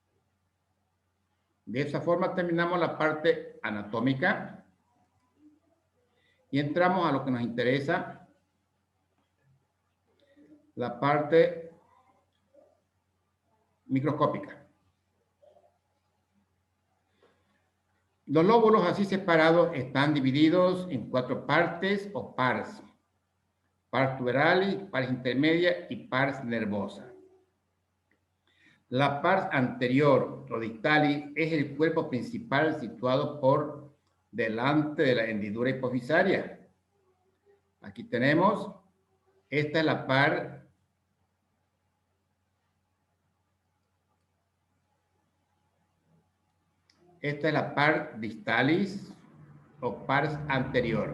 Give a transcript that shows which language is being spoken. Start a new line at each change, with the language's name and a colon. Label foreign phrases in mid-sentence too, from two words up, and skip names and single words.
Spanish: De esa forma terminamos la parte anatómica y entramos a lo que nos interesa, la parte microscópica. Los lóbulos así separados están divididos en 4 partes o pars.
Latin: Pars tuberalis, pars intermedia y pars nervosa.
Spanish: La
Latin: pars anterior
Spanish: o dictalis es el cuerpo principal situado por delante de la hendidura hipofisaria. Aquí tenemos, esta es la
Latin: par distalis
Spanish: o
Latin: pars anterior.